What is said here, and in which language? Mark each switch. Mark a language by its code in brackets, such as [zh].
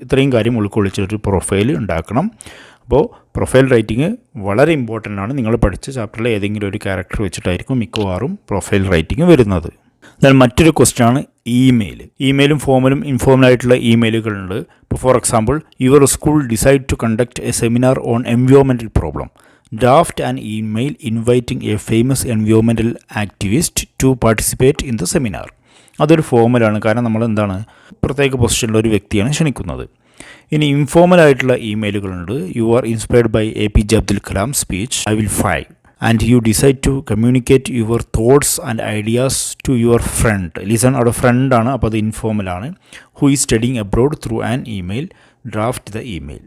[ml] ഇത്രയും കാര്യം ഉൾക്കൊള്ളിച്ചൊരു പ്രൊഫൈൽ ഉണ്ടാക്കണം. അപ്പോൾ പ്രൊഫൈൽ റൈറ്റിംഗ് വളരെ ഇമ്പോർട്ടൻ്റ് ആണ്. നിങ്ങൾ പഠിച്ച ചാപ്റ്ററിലെ ഏതെങ്കിലും ഒരു ക്യാരക്ടർ വെച്ചിട്ടായിരിക്കും മിക്കവാറും പ്രൊഫൈൽ റൈറ്റിംഗ് വരുന്നത്. എന്നാൽ മറ്റൊരു ക്വസ്റ്റ്യനാണ് ഇമെയിൽ. ഇമെയിലും ഫോമലും ഇൻഫോമലായിട്ടുള്ള ഇമെയിലുകളുണ്ട്. [en] ഇപ്പോൾ for example, your school decide to conduct a seminar on environmental problem. Draft an email inviting a famous environmental activist to participate in the seminar. [ml] അതൊരു ഫോമലാണ്, കാരണം നമ്മൾ എന്താണ് പ്രത്യേക പൊസിഷനിലുള്ള ഒരു വ്യക്തിയാണ് ക്ഷണിക്കുന്നത്. ഇനി ഇൻഫോർമൽ ആയിട്ടുള്ള ഇമെയിലുകളുണ്ട്. [en] You are inspired by APJ Abdul Kalam speech I will fly and you decide to communicate your thoughts and ideas to your friend. Listen, [ml] അവിടെ ഫ്രണ്ടാണ്, അപ്പോൾ അത് ഇൻഫോർമലാണ്. [en] Who is studying abroad through an email. Draft the email.